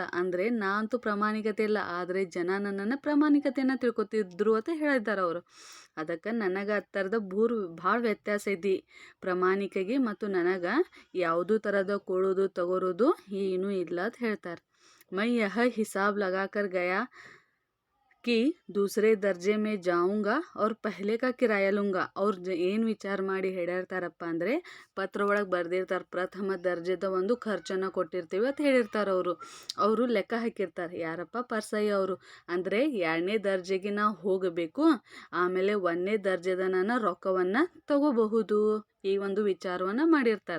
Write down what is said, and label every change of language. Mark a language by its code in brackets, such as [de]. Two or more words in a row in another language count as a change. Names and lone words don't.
[kn] ಅಂದರೆ ನಾನಂತೂ ಪ್ರಾಮಾಣಿಕತೆ ಇಲ್ಲ, ಆದರೆ ಜನ ನನ್ನನ್ನು ಪ್ರಾಮಾಣಿಕತೆಯನ್ನು ತಿಳ್ಕೊತಿದ್ರು ಅಂತ ಹೇಳಿದ್ದಾರೆ ಅವರು. ಅದಕ್ಕೆ ನನಗೆ ಆ ಥರದ ಭಾಳ ವ್ಯತ್ಯಾಸ ಐತಿ ಪ್ರಾಮಾಣಿಕಗೆ ಮತ್ತು ನನಗೆ ಯಾವುದೂ ಥರದ ಕೊಡೋದು ತಗೋರೋದು ಏನೂ ಇಲ್ಲ ಅಂತ ಹೇಳ್ತಾರೆ. [hi] मैं यह हिसाब लगाकर गया कि दूसरे दर्जे में जाऊंगा और पहले का किराया लूँगा. [kn] ಅವ್ರು ಏನು ವಿಚಾರ ಮಾಡಿ ಹೇಳಿರ್ತಾರಪ್ಪ ಅಂದರೆ, ಪತ್ರ ಒಳಗೆ ಬರೆದಿರ್ತಾರೆ, ಪ್ರಥಮ ದರ್ಜೆದ ಒಂದು ಖರ್ಚನ್ನು ಕೊಟ್ಟಿರ್ತೀವಿ ಅಂತ ಹೇಳಿರ್ತಾರೆ. ಅವರು ಲೆಕ್ಕ ಹಾಕಿರ್ತಾರೆ. ಯಾರಪ್ಪ, ಪರ್ಸಾಯಿ ಅವರು. ಅಂದರೆ 2ನೇ ದರ್ಜೆಗೆ ನಾವು ಹೋಗಬೇಕು, ಆಮೇಲೆ 1ನೇ ದರ್ಜೆದ ನಾನು ರೊಕ್ಕವನ್ನು ತಗೋಬಹುದು, ಈ ಒಂದು ವಿಚಾರವನ್ನು ಮಾಡಿರ್ತಾರೆ.